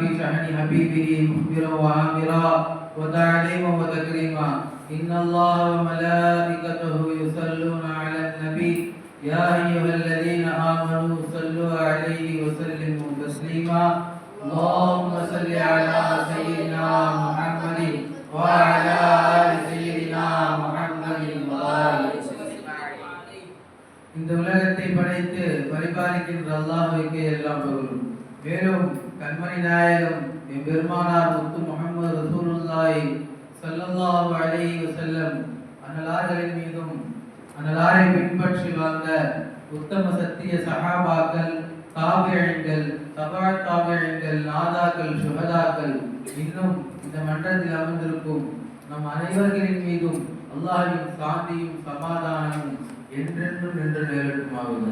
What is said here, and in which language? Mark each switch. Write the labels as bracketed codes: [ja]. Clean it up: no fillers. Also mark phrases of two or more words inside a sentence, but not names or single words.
[ar] شأن حبيبه مخبرا وآمرا وتعليما وتكريما إن الله وملائكته يصلون على النبي يا أيها الذين آمنوا صلوا عليه وسلموا تسليما اللهم صل على سيدنا محمد وعلى آل سيدنا محمد [ta] இந்த உலகத்தை படைத்து பரிபாலிக்கின்ற அல்லாஹ்வுக்கே எல்லா புகழும். மேலும் கண்மணி நாயகம் பெருமானார் முத்து முஹம்மது ரசூலுல்லாஹி [ar] صلى الله عليه وسلم [ta] அன்னலார்களின் மீதும் அன்னலாரை பின்பற்றி வாழ்ந்த உத்தம சத்திய சஹாபாக்கள், தாபியீன்கள், தபா தாபியீன்கள், நாதாக்கள், சுஹதாக்கள், இன்னும் இந்த மன்றத்தில் அமர்ந்திருக்கும் நம் அனைவர்களின் மீதும் அல்லாஹ்வின் சாந்தியும் சமாதானமும் என்றென்றும் நின்று நிலவட்டுமாகுது.